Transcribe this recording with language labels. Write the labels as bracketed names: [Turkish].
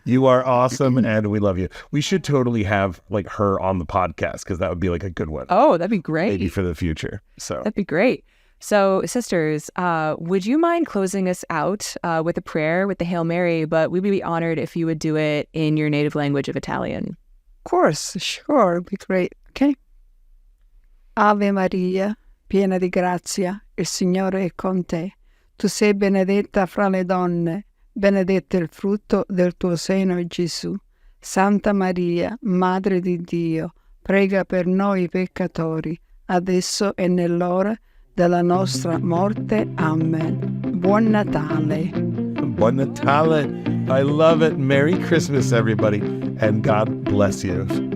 [English] You are awesome, and we love you. We should totally have like her on the podcast, because that would be like a good one. Oh, that'd be great. Maybe for the future. So that'd be great. So, sisters, would you mind closing us out with a prayer with the Hail Mary? But we'd be honored if you would do it in your native language of Italian. Of course, sure, it'd be great. Okay. [Italian] Ave Maria, piena di grazia, il Signore è con te. Tu sei benedetta fra le donne, benedetto il frutto del tuo seno, Gesù. Santa Maria, Madre di Dio, prega per noi peccatori, adesso e nell'ora della nostra morte. Amen. Buon Natale. Buon Natale. [English] I love it. Merry Christmas, everybody. And God bless you.